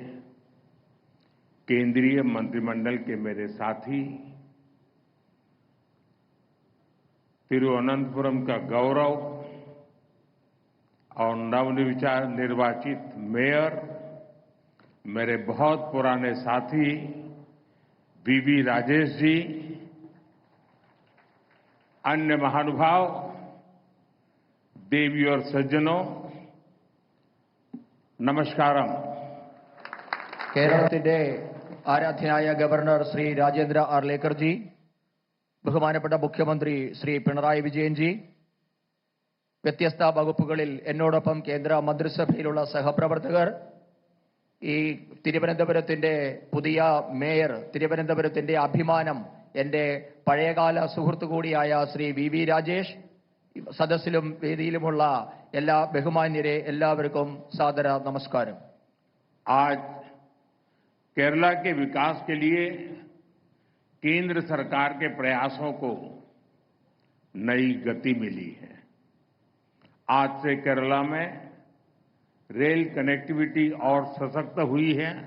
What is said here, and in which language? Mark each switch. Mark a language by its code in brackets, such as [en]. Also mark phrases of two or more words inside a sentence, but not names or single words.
[hi] केंद्रीय मंत्रिमंडल के मेरे साथी, तिरुवनंतपुरम का गौरव और नवनिर्वाचित मेयर, मेरे बहुत पुराने साथी वीवी राजेश जी, अन्य महानुभाव, देवी और सज्जनों, नमस्कारम। [ml] കേരളത്തിന്റെ ആരാധ്യനായ ഗവർണർ ശ്രീ രാജേന്ദ്ര ആർലേക്കർ ജി, ബഹുമാനപ്പെട്ട മുഖ്യമന്ത്രി ശ്രീ പിണറായി വിജയൻ ജി, വ്യത്യസ്ത വകുപ്പുകളിൽ എന്നോടൊപ്പം കേന്ദ്ര മന്ത്രിസഭയിലുള്ള സഹപ്രവർത്തകർ, ഈ തിരുവനന്തപുരത്തിന്റെ പുതിയ മേയർ, തിരുവനന്തപുരത്തിന്റെ അഭിമാനം, എന്റെ പഴയകാല സുഹൃത്തു കൂടിയായ ശ്രീ വി രാജേഷ്, സദസ്സിലും വേദിയിലുമുള്ള എല്ലാ ബഹുമാന്യരെ എല്ലാവർക്കും സാദര നമസ്കാരം. [hi] आज केरला के विकास के लिए केंद्र सरकार के प्रयासों को नई गति मिली है। आज से केरला में [en] rail connectivity [hi] और सशक्त हुई है।